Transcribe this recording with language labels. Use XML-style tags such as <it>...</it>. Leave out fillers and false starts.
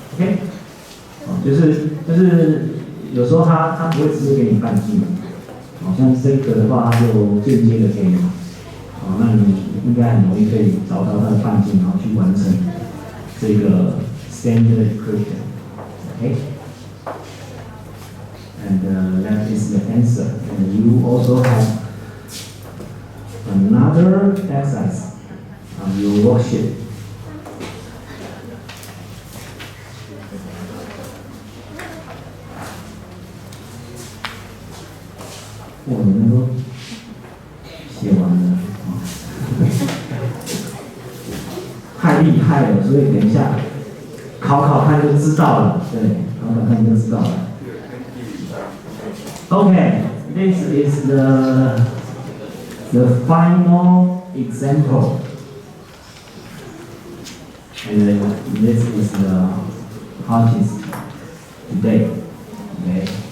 <zh>OK， 就是有时候它不会直接给你半径，像这个的话，它就间接的给你，那你应该很容易可以找到它的半径，然后去完成这个 standard equation.</zh> <en>OK， and that is the answer. And you also have another exercise on your worksheet.</en> <zh>Oh, 你们都写完了，太厉害了，所以等一下考看就知道了，对，考看就知道了。</zh> <en>Okay, this is the final example, and this is the hardest today. Okay.</en>